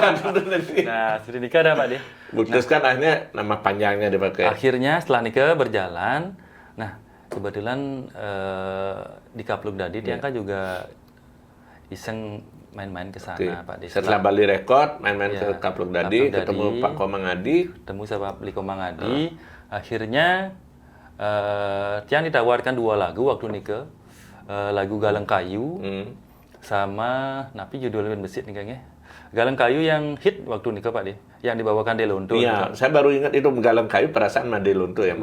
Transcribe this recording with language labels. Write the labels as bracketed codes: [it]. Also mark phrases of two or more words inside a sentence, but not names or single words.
[id] Nah, sudah nikah dah Pak De. Putuskan akhirnya nama panjangnya dipakai. Akhirnya setelah nikah berjalan, nah kebetulan di Kapluk Dadi dia kan juga iseng main-main ke sana Pak De. Setelah Bali Record, main-main Ya, ke Kapluk Dadi, Kapluk ketemu Dadi. Pak Komang Adi. Ketemu sama Beli Komang Adi. Akhirnya Tiang ditawarkan 2 lagu waktu nikah. Lagu Galeng Kayu sama napi judulnya besit nih kayaknya. Galeng Kayu yang hit waktu nikah Pak De, yang dibawakan Delonto. Iya, saya baru ingat itu Galeng Kayu perasaan Madelonto ya.